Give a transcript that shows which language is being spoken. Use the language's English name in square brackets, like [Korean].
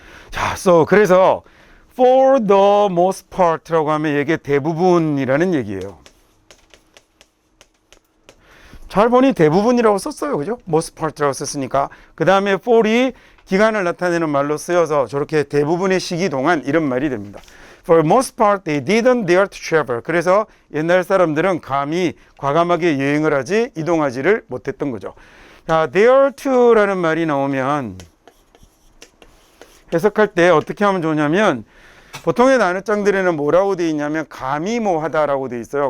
[Korean] 자, 그래서 [English] for the most part [Korean] 라고 하면 이게 대부분이라는 얘기예요. 잘 보니 대부분이라고 썼어요. 그죠? [English] most part [Korean] 라고 썼으니까. 그 다음에 for이 기간을 나타내는 말로 쓰여서 저렇게 대부분의 시기 동안 이런 말이 됩니다. [English] For most part, they didn't dare to travel. [Korean] 그래서 옛날 사람들은 감히 과감하게 여행을 하지 이동하지를 못했던 거죠. 자, dare to라는 말이 나오면 해석할 때 어떻게 하면 좋냐면 보통의 단어장들에는 뭐라고 되어 있냐면 감히 뭐 하다라고 되어 있어요.